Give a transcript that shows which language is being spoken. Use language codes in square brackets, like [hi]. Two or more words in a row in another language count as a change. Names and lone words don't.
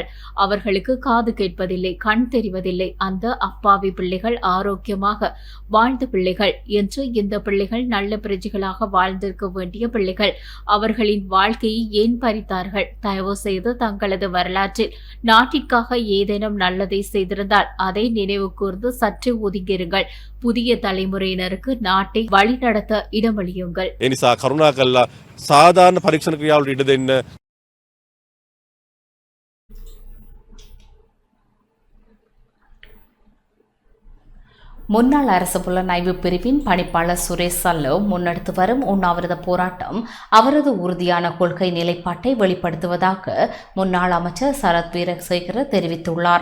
[ta] அவர்களுக்கு காது கேட்பதில்லை, கண் தெரிவதில்லை. அந்த அப்பாவி பிள்ளைகள் ஆரோக்கியமாக வாழ்ந்த பிள்ளைகள் என்று இந்த பிள்ளைகள் நல்ல பிரஜைகளாக வாழ்ந்திருக்க வேண்டிய பிள்ளைகள். அவர்களின் வாழ்க்கையை ஏன் பறித்தார்கள்? தயவு செய்து தங்களது வரலாற்றில் நாட்டிற்காக ஏதேனும் நல்லதை செய்திருந்தால் அதை நினைவு கூர்ந்து சற்றே ஒதுங்கியிருங்கள். புதிய தலைமுறையினருக்கு நாட்டை வழிநடத்த இடமளியுங்கள். [si] එනිසා කරුණා කළා සාධාරණ පරීක්ෂණ ක්‍රියාවලට ඉඩ දෙන්න. [ta] முன்னாள் அரசு புலனாய்வு பிரிவின் பணிப்பாளர் சுரேஷ் சல்லோ முன்னெடுத்து வரும் உண்ணாவிரத போராட்டம் அவரது உறுதியான கொள்கை நிலைப்பாட்டை வெளிப்படுத்துவதாக முன்னாள் அமைச்சர் சரத் வீரசேகர தெரிவித்துள்ளார்.